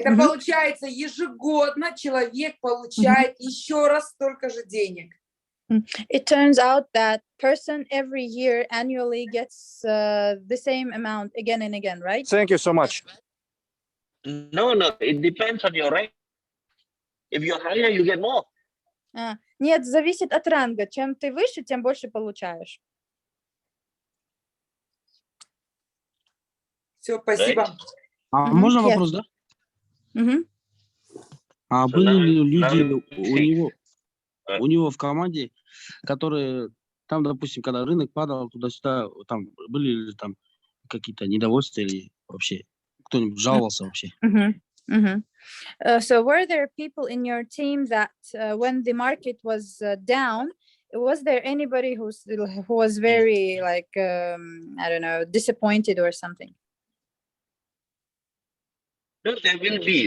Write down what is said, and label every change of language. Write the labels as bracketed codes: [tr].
[ru] Это получается, ежегодно человек получает еще раз столько же денег. [en] It turns out that person every year annually gets the same amount again and again, right? Thank you so much. No, it depends on your rank. If you're higher, you get more. [ru] Нет, зависит от ранга. Чем ты выше, тем больше получаешь. Все, спасибо. Можно вопрос, да? А были ли люди у него в команде, которые там, допустим, когда рынок падал туда-сюда, там были ли там какие-то недовольства или вообще кто-нибудь жаловался вообще? [en] So were there people in your team that when the market was down, was there anybody who was very like I don't know, disappointed or something? No, there will be.